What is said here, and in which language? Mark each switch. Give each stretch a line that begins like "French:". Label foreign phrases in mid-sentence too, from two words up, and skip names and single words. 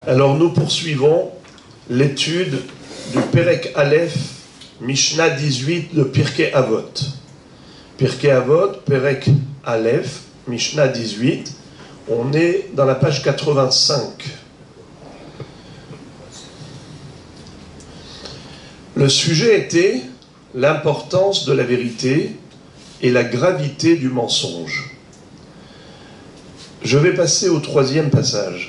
French: Alors nous poursuivons l'étude du Perek Aleph, Mishnah 18 de Pirkei Avot. Pirkei Avot, Perek Aleph, Mishnah 18, on est dans la page 85. Le sujet était l'importance de la vérité et la gravité du mensonge. Je vais passer au troisième passage.